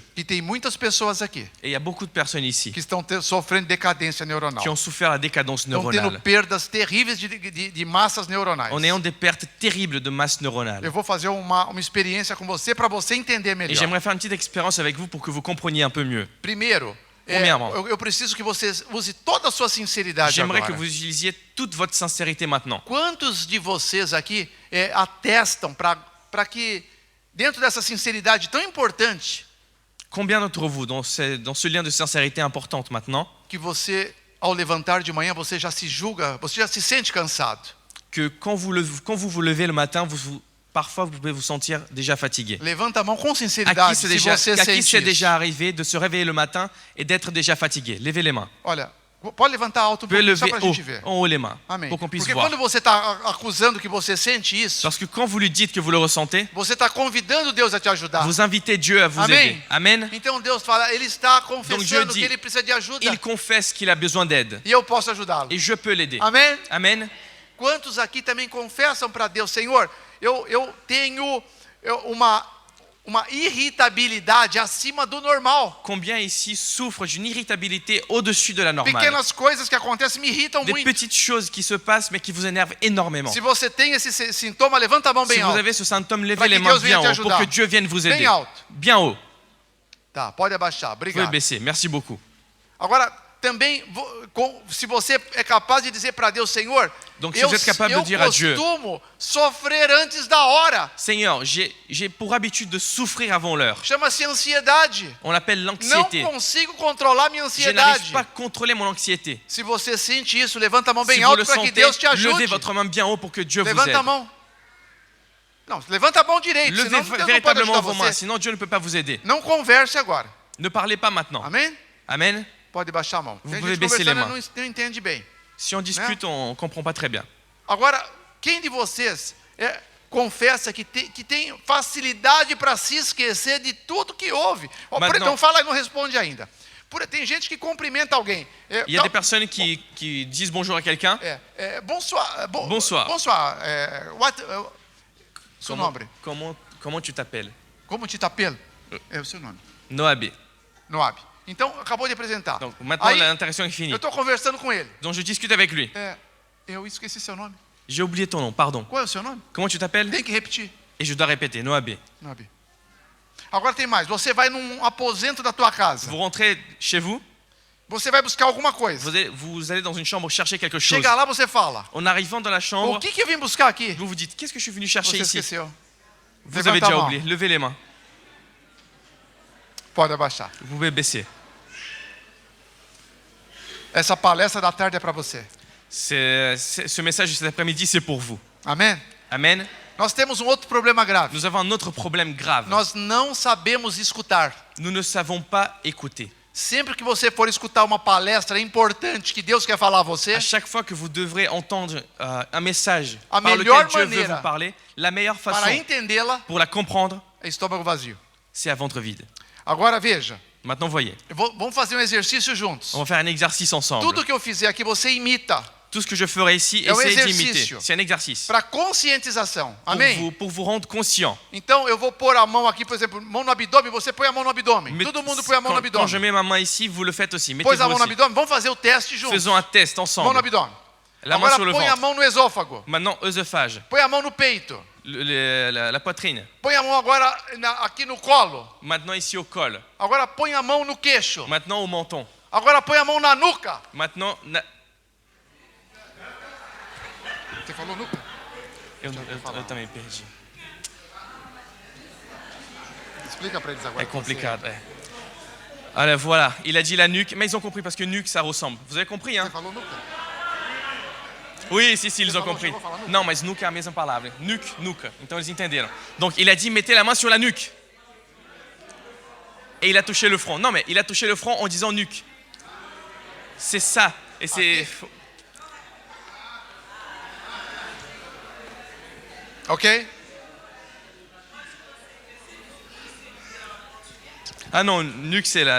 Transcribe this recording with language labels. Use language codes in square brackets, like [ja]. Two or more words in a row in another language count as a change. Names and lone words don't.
[pt] E tem muitas pessoas aqui [fr] Et il y a beaucoup de personnes ici [pt] que estão sofrendo decadência neuronal. [fr] qui ont souffert la décadence [pt] Estão tendo [fr] neuronale, [pt] perdas terríveis de massas neuronais. [fr] en ayant des pertes terribles de masse neuronale. [pt] Eu vou fazer uma experiência com você para você entender [fr] Et [pt] melhor. [fr] j'aimerais faire une petite expérience avec vous pour que vous compreniez un peu mieux. [pt] Primeiro, Primeirement. eu preciso que você use toda a sua sinceridade [fr] J'aimerais que [pt] agora. [fr] vous utilisiez toute votre sincérité maintenant. [pt] Quantos de vocês aqui atestam para que, dentro dessa sinceridade tão importante, [fr] Combien d'entre vous, dans ce lien de sincérité importante maintenant, [pt] que você, ao levantar de manhã, você já se julga, você já se sente cansado? [fr] que quand vous vous levez le matin, parfois vous pouvez vous sentir déjà fatigué? [pt] Levanta a mão com [fr] À [pt] sinceridade, [fr] qui [pt] se você [fr] c'est [pt] sente [fr] déjà [pt] isso. [fr] arrivé de se réveiller le matin et d'être déjà fatigué? Levez les mains. [pt] Olha, Pode levantar alto um [fr] Vous pouvez [pt] pouquinho, só [fr] lever [pt] para a gente ver. [fr] en haut les mains [pt] Amém. [fr] pour qu'on puisse [pt] Porque [fr] voir. [pt] quando você está acusando que você sente isso, [fr] Parce que quand vous lui dites que vous le ressentez, [pt] você está convidando Deus a te ajudar. [fr] vous invitez Dieu à vous [pt] Amém. [fr] aider. Amen. [pt] Então Deus fala, ele está [fr] Dieu [pt] confessando [fr] dit, [pt] que ele precisa de ajuda [fr] Il confesse qu'il a besoin d'aide [pt] e eu posso ajudá-lo. [fr] et je peux l'aider. [pt] Amém? [fr] Amen. [pt] Quantos aqui também confessam para Deus, Senhor, eu tenho uma irritabilidade acima do normal. [fr] Combien ici souffrent d'une irritabilité au-dessus de la normale? [pt] Pequenas coisas que acontecem me irritam [fr] Des [pt] muito. [fr] petites choses qui se passent mais qui vous énervent énormément. [pt] Se você tem esse sintoma, levanta a mão [fr] Si [pt] bem [fr] vous [pt] alto. [fr] avez ce symptôme, levez [pt] Para [fr] les [pt] que [fr] mains [pt] Deus venha [fr] bien [pt] te [fr] haut pour [pt] ajudar. [fr] que Dieu vienne vous [pt] Bem [fr] aider. [pt] alto. [fr] Bien haut. [pt] Tá, pode abaixar. [fr] Vous pouvez [pt] Obrigado. [fr] baisser. Merci beaucoup. [pt] Agora, também, se você é capaz de dizer para Deus, Senhor, [fr] Donc, si vous êtes capable de dire à Dieu, [pt] costumo sofrer antes da hora. [fr] Seigneur, j'ai pour habitude de souffrir avant l'heure. [pt] Chama-se ansiedade. [fr] On l'appelle [pt] Não [fr] l'anxiété. [pt] consigo controlar minha [fr] Je n'arrive [pt] ansiedade. [fr] pas à contrôler mon anxiété. [pt] Se você sente isso, levanta a mão [fr] Si [pt] bem [fr] vous [pt] alto [fr] le [pt] para que [fr] sentez, [pt] Deus te ajude. [fr] levez votre main bien haut pour que Dieu vous [pt] Levanta a [fr] aide. [pt] mão. Não, levanta a mão direito, [fr] Levez [pt] senão Deus não pode [fr] véritablement [pt] ajudar [fr] vos mains, [pt] você. [fr] sinon Dieu ne peut pas vous aider. [pt] Não converse agora. [fr] Ne parlez pas maintenant. [pt] Amém? [fr] Amen. [pt] Pode baixar a mão. [fr] Vous [pt] Tem [fr] pouvez [pt] gente [fr] baisser les [pt] conversando [fr] mains. [pt] e não entende bem. [fr] Si on discute, on ne comprend pas très bien. [pt] Agora, quem de vocês confessa que tem facilidade para se esquecer de tudo que houve? Mas Então fala e não responde ainda. Tem gente que cumprimenta alguém. [fr] Il y a des personnes qui disent bonjour à quelqu'un. Bonsoir. Bonsoir. Bonsoir. [pt] Seu nome? [fr] Comment tu t'appelles? [pt] Como te tapelo? É o seu nome. Noabé. [fr] Noab. [pt] Então, acabou de apresentar. [fr] Donc maintenant l'interaction est finie. [pt] Eu estou conversando com ele. [fr] Donc je discute avec lui. [pt] Eu esqueci seu nome. [fr] J'ai oublié ton nom, pardon. [pt] Qual é o seu nome? [fr] Comment tu t'appelles? [pt] Tem que repetir. [fr] Et je dois répéter, [pt] Noabé. [fr] Noab. [pt] Agora tem mais. Você vai num aposento da tua casa. [fr] Vous rentrez chez vous, [pt] Você vai buscar alguma coisa. [fr] vous allez dans une chambre chercher quelque chose. [pt] Chega lá, você fala. [fr] En arrivant dans la [pt] O [fr] chambre, [pt] que eu vim buscar aqui? [fr] vous vous dites, qu'est-ce que je suis venu chercher [pt] Você [fr] ici? [pt] esqueceu. [fr] Vous [pt] Levanta [fr] avez [pt] a [fr] déjà [pt] mão. [fr] oublié. Levez les mains. [pt] Pode abaixar. [fr] Vous pouvez baisser. [pt] Essa palestra da tarde é para você. [fr] Ce message de cet après-midi, c'est pour vous. [pt] Amém? [fr] Amen. [pt] Nós temos um outro problema grave. [fr] Nous avons un autre problème grave. [pt] Nós não sabemos escutar. [fr] Nous ne savons pas écouter. [pt] Sempre que você for escutar uma palestra importante que Deus quer falar a você, [fr] À chaque fois que vous devrez entendre un message [pt] A [fr] par [pt] melhor [fr] lequel Dieu veut [pt] maneira [fr] vous parler, la meilleure [pt] para [fr] façon [pt] entendê-la, [fr] pour la comprendre, [pt] é estômago vazio. [fr] c'est à ventre vide. [pt] Agora veja, [fr] Maintenant, voyez, [pt] vamos fazer um exercício juntos. [fr] on va faire un exercice ensemble. [pt] Tudo que eu fizer aqui você imita, [fr] Tout ce que je ferai ici, [pt] É um [fr] essayez d'imiter. [pt] exercício. [fr] C'est un exercice [pt] para conscientização. Amém? [fr] pour vous rendre conscient. [pt] Então eu vou pôr a mão aqui, por exemplo, mão no abdômen, você põe a mão no abdômen. [fr] Mais [pt] Todo mundo põe a mão no [fr] quand je [pt] abdômen. [fr] mets ma main ici, vous le faites aussi. [pt] Pôs [fr] Mettez-vous [pt] a mão no [fr] aussi. [pt] abdômen, vamos fazer o teste juntos. [fr] Faisons un test [pt] Mão no [fr] ensemble. [pt] abdômen. [fr] La main [pt] Agora [fr] sur le [pt] põe a [fr] ventre. [pt] mão no esôfago. [fr] Maintenant, œsophage, [pt] Põe a mão no peito. [fr] la poitrine. [pt] Põe a mão agora aqui no colo. [fr] Maintenant, ici au col. [pt] Agora põe a mão no queixo. [fr] Maintenant, au menton. [pt] Agora põe a mão na nuca. [fr] Maintenant, [pt] Você falou nuca? eu também perdi. Explica para eles agora. É complicado, é. [fr] Alors voilà, il a dit la nuque, mais ils ont compris parce que nuque, ça ressemble. Vous avez compris, hein? [pt] Você falou nuca? [fr] Oui, si, ils ont [pt] falou, [fr] compris. [pt] chegou a falar nuca? Não, mas nuca é a mesma palavra. Nuque, nuca. Então eles entenderam. [fr] Donc il a dit, mettez la main sur la nuque. Et il a touché le front. Non, mais il a touché le front en disant nuque. C'est ça. Et c'est... Ok? Ah non, nuque, c'est la...